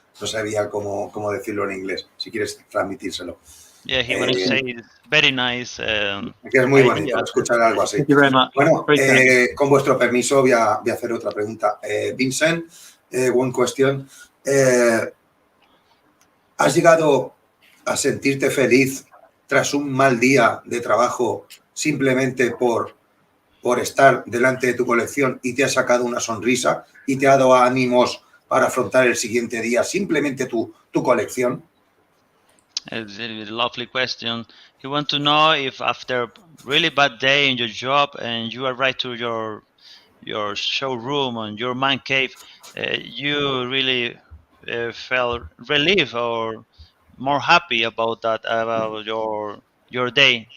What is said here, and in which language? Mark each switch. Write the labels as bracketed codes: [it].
[es] No sabía cómo decirlo en inglés. Si quieres transmitírselo. [en] Yeah, he wanted to say it's very nice. [es] Que es muy bonito escuchar algo así. Bueno, con vuestro permiso voy a hacer otra pregunta. [en] Vincent, one question. [es] ¿Has llegado a sentirte feliz tras un mal día de trabajo simplemente por estar delante de tu colección y te ha sacado una sonrisa y te ha dado ánimos para afrontar el siguiente día simplemente tu colección? [en] It's a lovely question. He wants to know if after a really bad day in your job and you arrive to your showroom and your man cave, you really felt relief or more happy about that, about your day.